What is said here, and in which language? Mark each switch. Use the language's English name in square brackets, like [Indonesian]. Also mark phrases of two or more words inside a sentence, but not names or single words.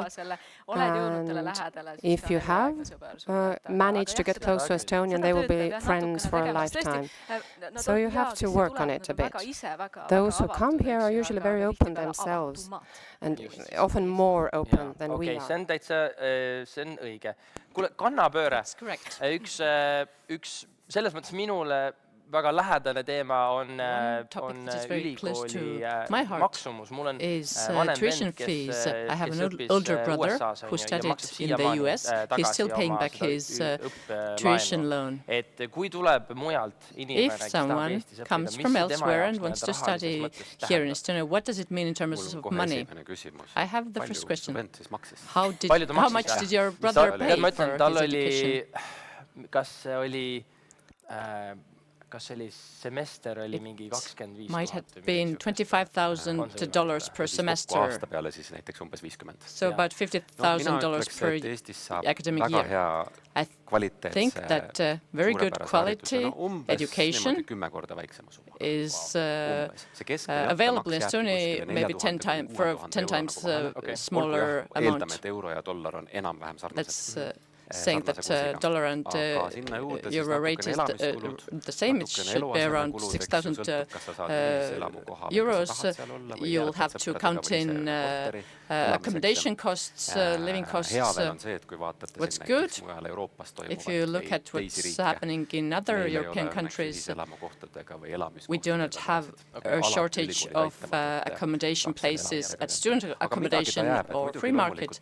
[English] And if you have managed to get close to Estonian, they will be friends for a lifetime. So you have to work on it a bit. Those who come here are usually very open themselves and often more open than we are. [Estonian] See on õige. Kuule, kannapööre. Üks selles mõttes minule väga lähedane teema on ülikooli maksumus. Mul on vanem vend, kes õppis USA-s ja maksis siiamaani õppelaenu. Et kui tuleb mujalt inimene, kes tahab Eestis õppida, mis tema jaoks rahalises mõttes tähendab? [English] What does it mean in terms of money? I have the first question. How much did your brother pay for his education? [Estonian] Kas see oli semester oli mingi 25 000? [English] Might have been $25,000 per semester. [Estonian] Aasta peale siis näiteks umbes 50. [English] So about $50,000 per academic year. I think that very good quality education is available in Estonia maybe 10 times smaller amount. [Estonian] Eeldame, et euro ja dollar on enam-vähem sarnased. [English] saying that dollar and euro rate is the same. It should be around 6,000 euros. You'll have to count in accommodation costs, living costs. What's good, if you look at what's happening in other European countries, we do not have a shortage of accommodation places at student accommodation or free market.